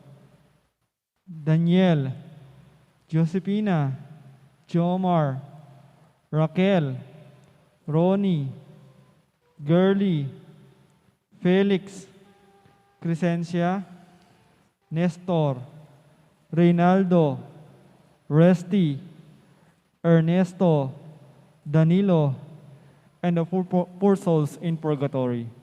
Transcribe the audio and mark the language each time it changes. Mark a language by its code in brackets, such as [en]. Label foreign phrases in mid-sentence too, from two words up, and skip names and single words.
[en] Daniel, Josepina, Jomar, Raquel, Ronnie, Gurley, Felix, Crescencia, Nestor, Reynaldo, Resty, Ernesto, Danilo, and the poor souls in purgatory.